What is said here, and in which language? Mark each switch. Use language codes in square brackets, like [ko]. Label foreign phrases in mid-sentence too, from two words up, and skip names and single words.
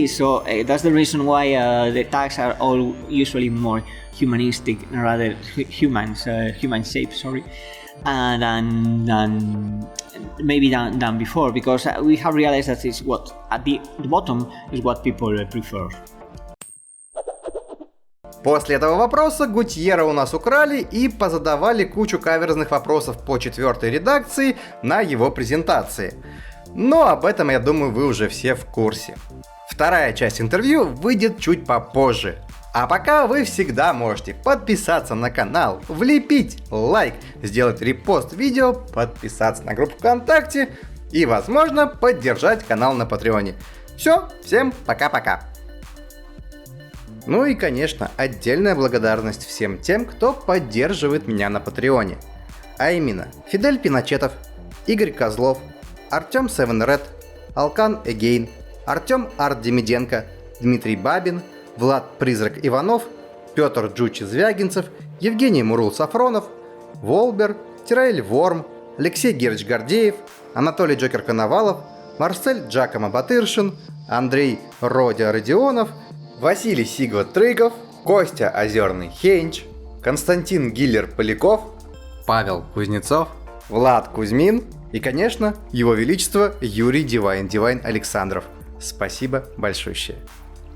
[en] So that's the reason why the tags are all usually more humanistic, rather human shape. Sorry. Than before, because we have realized that it's what at the bottom is what people prefer. [ru] После этого вопроса Гутьера у нас украли и позадавали кучу каверзных вопросов по 4-й редакции на его презентации. Но об этом, я думаю, вы уже все в курсе. Вторая часть интервью выйдет чуть попозже. А пока вы всегда можете подписаться на канал, влепить лайк, сделать репост видео, подписаться на группу ВКонтакте и, возможно, поддержать канал на Патреоне. Все, всем пока-пока. Ну и, конечно, отдельная благодарность всем тем, кто поддерживает меня на Патреоне. А именно, Фидель Пиночетов, Игорь Козлов, Артем Seven Red, Алкан Эгейн, Артем Арт Демиденко, Дмитрий Бабин, Влад Призрак Иванов, Петр Джучи Звягинцев, Евгений Мурул Сафронов, Волбер, Тираэль Ворм, Алексей Герч Гордеев, Анатолий Джокер Коновалов, Марсель Джакомо Батыршин, Андрей Родя Родионов, Василий Сигват Трыков, Костя Озерный Хенч, Константин Гиллер Поляков, Павел Кузнецов, Влад Кузьмин и, конечно, Его Величество Юрий Дивайн Александров. Спасибо большущее.